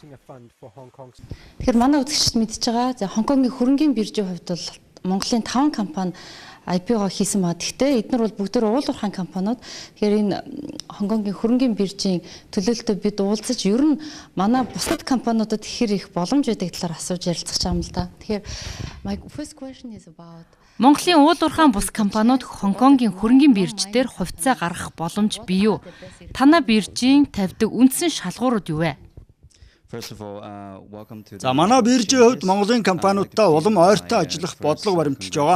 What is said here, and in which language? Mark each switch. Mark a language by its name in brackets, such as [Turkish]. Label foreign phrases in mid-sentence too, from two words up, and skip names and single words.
[Mongolian] Тэгэхээр манай үзэгчид мэдж байгаа. За Хонконгийн хөрөнгийн биржийн хувьд бол Монголын 5 компани IPO хийсэн ба гэхдээ эдгээр бол бүгд уул уурхайн компаниуд. Тэгэхээр энэ Хонконгийн хөрөнгийн биржийн төлөөлөлтөд бид уулзаж ер нь манай бусад компаниудад хэр их боломж байдаг талаар асууж ярилцах юм л да. Тэгэхээр [English] my first question is about [Mongolian] Монголын уул уурхайн бус компаниуд Хонконгийн хөрөнгийн бирж дээр хувьцаа гаргах боломж бий юу? Танай биржийн тавьдаг үндсэн шалгуурууд юу вэ? За манай биржийн хувьд Монголын компаниудтай улам ойртой ажиллах бодлого баримталж байгаа.